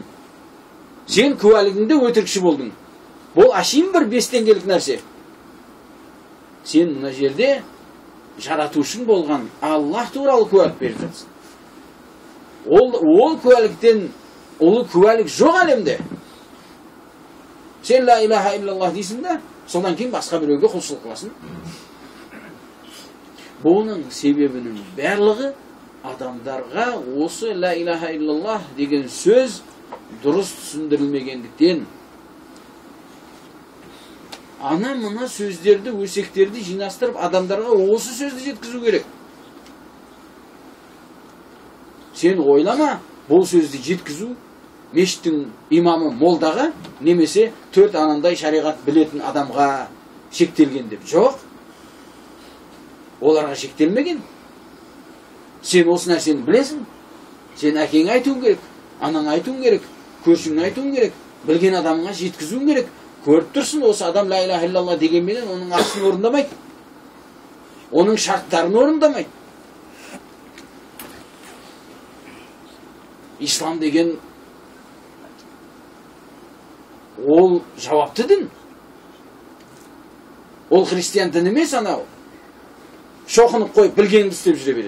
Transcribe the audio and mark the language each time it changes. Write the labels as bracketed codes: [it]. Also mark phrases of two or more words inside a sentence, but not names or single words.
[kk] Сен куәлігіңде өтірікші болдың. Бұл ашин бір 5 теңгелік нәрсе. Сен мына жерде жаратушың болған Аллах туралы куәлік беріп жатсың. Ол куәліктен ұлы куәлік жоқ әлемде. Сен [ar] لَا إِلَٰهَ إِلَّا اللَّهُ [kk] дейсің да, содан кейін басқа біреуге құлшылық қыласың. Бұның себебінің барлығы адамдарға осы [ar] لَا إِلَٰهَ إِلَّا اللَّهُ [kk] деген сөз дұрыс түсіндірілмегендіктен. Ана мына сөздерді, өсектерді жинастырып адамдарға осы сөзді жеткізу керек. Сен ойлама, бұл сөзді жеткізу мешіттің имамы молдаға немесе 4 анандай шариғат білетін адамға шектелген деп. Жоқ. Оларға шектелмеген. Сен осы нәрсені білесің. Сен әкең айтуың керек, анаң айтуың керек, көршің айтуың керек, білген адамыңа жеткізуің керек. Көріп тұрсың, осы адам [ar] لَا إِلَٰهَ إِلَّا اللَّهُ [kk] дегенменен оның ақысын орындамайды. Оның шарттарын орындамайды. İslam деген ол жауапты дін. Ол христиан дін емес анау. Шоқынып қойып білгеніңді істеп жүре береді.